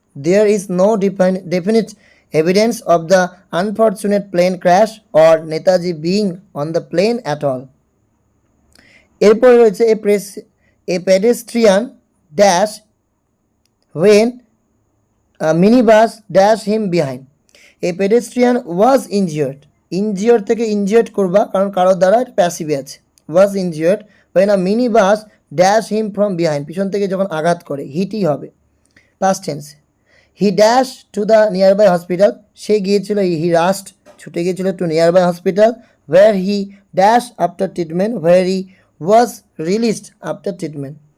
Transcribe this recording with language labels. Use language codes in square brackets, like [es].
[en] There is no definite evidence of the unfortunate plane crash or Netaji being on the plane at all. [bn] এরপর রয়েছে [en] a pedestrian dash when a minibus dashed him behind. A pedestrian was injured. [bn] Injured থেকে injured করবা, কারণ কারো দ্বারা প্যাসিভে আছে। [en] was injured when a minibus dashed him from behind. [bn] পিছন থেকে যখন আঘাত করে, হিটই হবে past tense. [en] He dashed to the nearby hospital. [bn] সে গিয়েছিল, [en] he rushed, [bn] ছুটে গিয়েছিল [en] to nearby hospital where he dashed after treatment, where he was released after treatment.